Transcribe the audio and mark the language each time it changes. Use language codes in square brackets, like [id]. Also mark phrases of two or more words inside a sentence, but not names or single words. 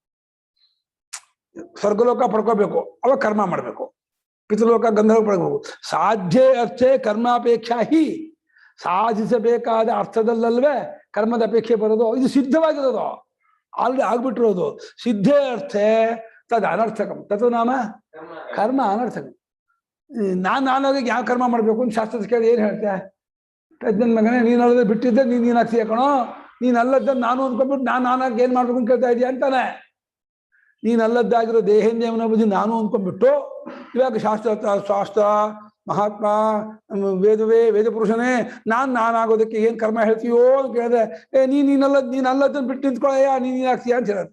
[kn] ಸ್ವರ್ಗಲೋಕ ಪಡ್ಕೋಬೇಕು, ಅವಾಗ ಕರ್ಮ ಮಾಡಬೇಕು. ಪಿತೃಲೋಕ ಗಂಧರ್ವ ಪಡ್ಕೋಬೇಕು. [sa] ಸಾಧ್ಯ ಅರ್ಥೇ ಕರ್ಮಾಪೇಕ್ಷಾ ಹಿ. [kn] ಸಾಧಿಸಬೇಕಾದ ಅರ್ಥದಲ್ಲಲ್ವೇ ಕರ್ಮದ ಅಪೇಕ್ಷೆ ಬರೋದು. ಇದು ಸಿದ್ಧವಾಗಿರೋದು, ಆಲ್ರೆಡಿ ಆಗ್ಬಿಟ್ಟಿರೋದು. [sa] ಸಿದ್ಧೇ ಅರ್ಥೇ ತದ್ ಅನರ್ಥಕಂ ತತ್ ನಾಮ ಕರ್ಮ ಅನರ್ಥಕಂ. [kn] ನಾನಾಗಿ ಯಾವ ಕರ್ಮ ಮಾಡಬೇಕು ಅಂತ ಶಾಸ್ತ್ರದ ಕೇಳಿ ಏನು ಹೇಳ್ತೆ? ನನ್ನ ಮಗನೇ, ನೀನಲ್ಲದೆ ಬಿಟ್ಟಿದ್ದೆ ನೀನಾಗ್ತೀಯ ಕಣೋ, ನೀನಲ್ಲದ ನಾನು ಅಂದ್ಕೊಂಡ್ಬಿಟ್ಟು ನಾನಾಗಿ ಏನ್ ಮಾಡ್ಬೇಕು ಅಂತ ಕೇಳ್ತಾ ಇದೀಯ ಅಂತಾನೆ. ನೀನಲ್ಲದ್ದಾಗಿರೋ ದೇಹೇಂದ್ರಿಯವನ ಬುದ್ಧಿ ನಾನು ಅಂದ್ಕೊಂಡ್ಬಿಟ್ಟು ಇವಾಗ ಶಾಸ್ತ್ರ ಮಹಾತ್ಮ ವೇದ ಪುರುಷನೇ ನಾನಾಗೋದಕ್ಕೆ ಏನ್ ಕರ್ಮ ಹೇಳ್ತೀಯೋ ಅಂತ ಕೇಳಿದ್ರೆ, ನೀನಲ್ಲದನ್ನ ಬಿಟ್ಟು ನಿಂತ್ಕೊಳ್ಳಯ್ಯ, ನೀನಾಗ್ತೀಯ ಅಂತ ಹೇಳುತ್ತೆ.